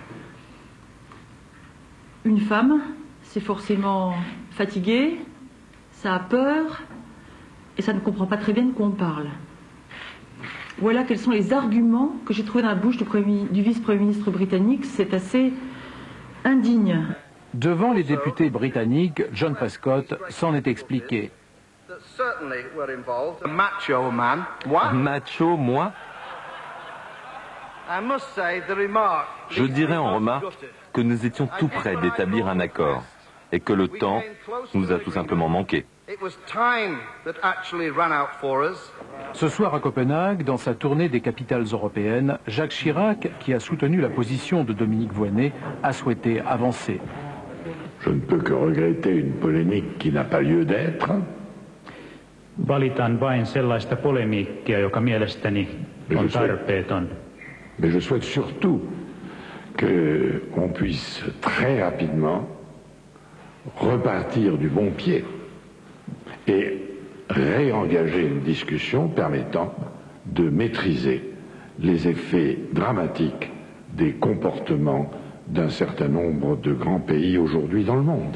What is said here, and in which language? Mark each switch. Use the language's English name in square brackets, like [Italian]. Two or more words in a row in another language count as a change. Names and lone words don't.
[French] Une femme, c'est forcément fatigué, ça a peur, et ça ne comprend pas très bien de quoi on parle. Voilà quels sont les arguments que j'ai trouvés dans la bouche du vice-premier ministre britannique. C'est assez indigne. Devant les députés britanniques, John Prescott s'en est expliqué. [English] Macho man. What? [French] Macho, moi? Je dirais en remarque que nous étions tout près d'établir un accord et que le temps nous a tout simplement manqué. Ce soir à Copenhague, dans sa tournée des capitales européennes, Jacques Chirac, qui a soutenu la position de Dominique Voynet, a souhaité avancer. Je ne peux que regretter une polémique qui n'a pas lieu d'être. [Finnish] Valitan vain sellaista polemiikkia, joka mielestäni on tarpeeton. [French] Mais je souhaite surtout qu'on puisse très rapidement repartir du bon pied et réengager une discussion permettant de maîtriser les effets dramatiques des comportements d'un certain nombre de grands pays aujourd'hui dans le monde.